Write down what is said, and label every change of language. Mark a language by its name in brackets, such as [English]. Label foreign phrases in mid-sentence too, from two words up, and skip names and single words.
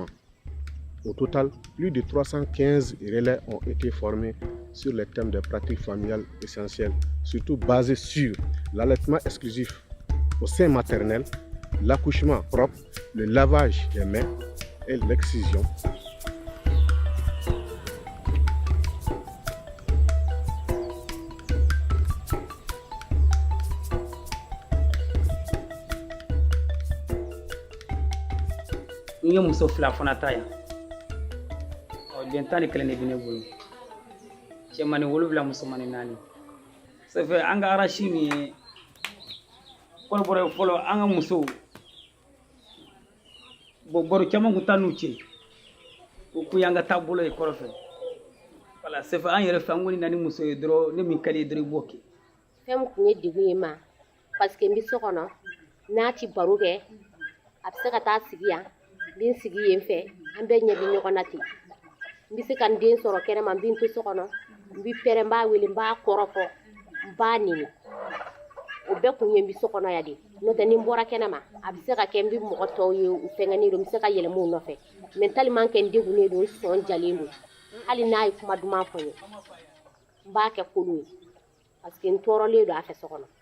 [French] Au total, plus de 315 relais ont été formés sur les thèmes des pratiques familiales essentielles, surtout basés sur l'allaitement exclusif au sein maternel, l'accouchement propre, le lavage des mains et l'excision. [Bambara] N ye muso fila fana ta yan den tan ni kelen de bɛ ne bolo cɛmani 7 musomani 4 [French] ça fait [Bambara] an ka arashi min ye kɔrɔbɔrɔ fɔlɔ an ka musow baro caman kun taa n'u cɛ o kun y'an ka taabolo ye kɔrɔfɛ [French] voilà ça fait [Bambara] an yɛrɛ fɛ an kɔni na ni muso ye dɔrɔn ne min ka di ye dɔrɔn i b'o kɛ fɛn min kun ye degun ye ma [French] parce que [Bambara] n bɛ so kɔnɔ n'a ti baro kɛ a bɛ se ka taa sigi yan n bɛ n sigi yen fɛ an bɛɛ ɲɛ bɛ ɲɔgɔn na ten n bɛ se ka n den sɔrɔ kɛnɛma n bɛ n to so kɔnɔ n bɛ pɛrɛn n b'a wele n b'a kɔrɔfɔ n b'a nɛni o bɛɛ kun ye n bɛ so kɔnɔ yan de n'o tɛ ni n bɔra kɛnɛma a bɛ se ka kɛ n bɛ mɔgɔ tɔw ye u fɛngɛnen don n bɛ se ka yɛlɛma u nɔfɛ [French] mais tellement que [Bambara] n degunnen don n sɔn jalen don hali n'a ye kuma duman fɔ n ye n b'a kɛ kolon ye [French] parce que [Bambara] n tɔɔrɔlen don a fɛ so kɔnɔ